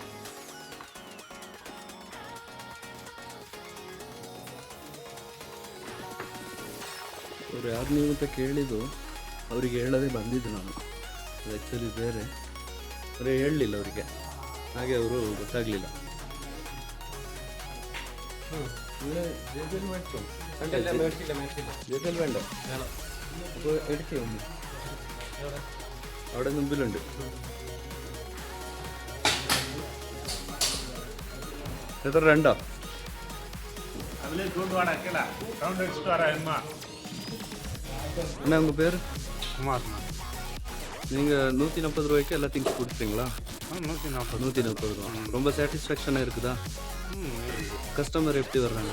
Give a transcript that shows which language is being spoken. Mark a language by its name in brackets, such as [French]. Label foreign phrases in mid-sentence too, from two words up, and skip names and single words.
[Kannada] ಅವ್ರು ಯಾರು ನೀವು ಅಂತ ಕೇಳಿದ್ದು, ಅವರಿಗೆ ಹೇಳೋದೇ ಬಂದಿದ್ದು ನಾನು. ಅದು ಆ್ಯಕ್ಚುಲಿ ಬೇರೆ ಅವರೇ ಹೇಳಲಿಲ್ಲ ಅವರಿಗೆ, ಹಾಗೆ ಅವರು ಗೊತ್ತಾಗಲಿಲ್ಲ. [Malayalam] വേണ്ട അപ്പോൾ എടുക്കേ ഒന്ന് അവിടെ മുമ്പിലുണ്ട്. എത്ര? രണ്ടോ? [Tamil] என்ன உங்கள் பேர்? குமார். நீங்கள் 140 ரூபாய்க்கு எல்லா திங்ஸ் கொடுத்துறீங்களா? 140 ரூபா. ரொம்ப சாட்டிஸ்ஃபேக்ஷனாக இருக்குதா? கஸ்டமர் எப்படி வர்றாங்க?